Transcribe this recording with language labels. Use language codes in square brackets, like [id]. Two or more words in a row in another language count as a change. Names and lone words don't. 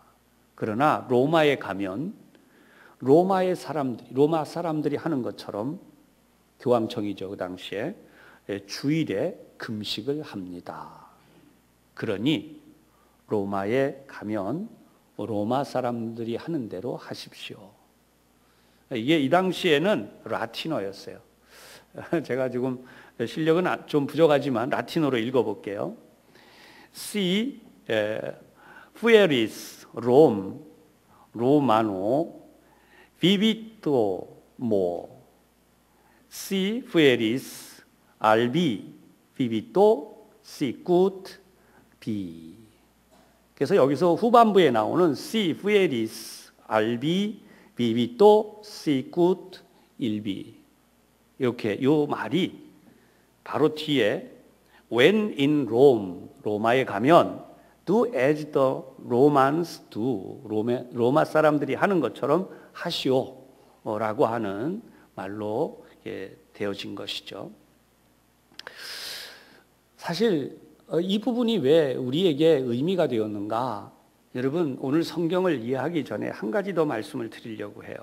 [ko] 그러나 로마에 가면 로마 사람들이 하는 것처럼, 교황청이죠 그 당시에, 주일에 금식을 합니다. 그러니 로마에 가면 로마 사람들이 하는 대로 하십시오. 이게 이 당시에는 라틴어였어요. 제가 지금 실력은 좀 부족하지만 라틴어로 읽어볼게요. [la] Si fueris Rome, Romano, vivito mo. Si fueris albi, vivito sicut bi. [ko] 그래서 여기서 후반부에 나오는 [la] Si fueris albi, vivito sicut ilbi, [ko] 이렇게 요 말이 바로 뒤에 [en] When in Rome, [ko] 로마에 가면 [en] Do as the Romans do, [ko] 로마 사람들이 하는 것처럼 하시오 라고 하는 말로 되어진 것이죠. 사실 이 부분이 왜 우리에게 의미가 되었는가? 여러분, 오늘 성경을 이해하기 전에 한 가지 더 말씀을 드리려고 해요.